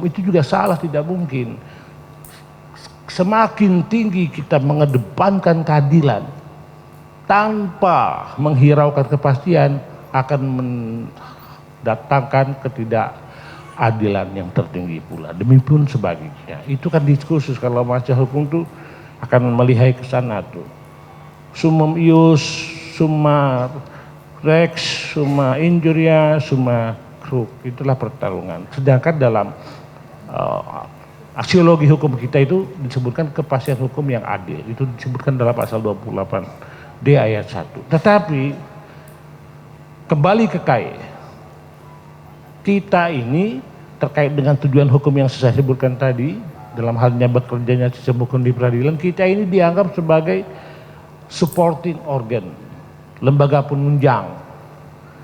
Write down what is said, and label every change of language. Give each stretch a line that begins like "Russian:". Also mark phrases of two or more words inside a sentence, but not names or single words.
Indonesian: Itu juga salah, tidak mungkin. Semakin tinggi kita mengedepankan keadilan tanpa menghiraukan kepastian, akan mendatangkan ketidakadilan yang tertinggi pula. Demikian sebagainya. Itu kan diskursus, kalau masalah hukum tuh akan melihat ke sana tuh.
Latin: Summum ius, summa rex, summa injuria, summa crux.
Indonesian: Itulah pertarungan. Sedangkan dalam aksiologi hukum kita itu disebutkan kepastian hukum yang adil. Itu disebutkan dalam pasal 28D ayat 1. Tetapi kembali ke KAI. Kita ini terkait dengan tujuan hukum yang saya sebutkan tadi, dalam halnya bekerjanya sistem hukum di peradilan, kita ini dianggap sebagai
English: supporting organ,
Indonesian: lembaga penunjang, pendukung.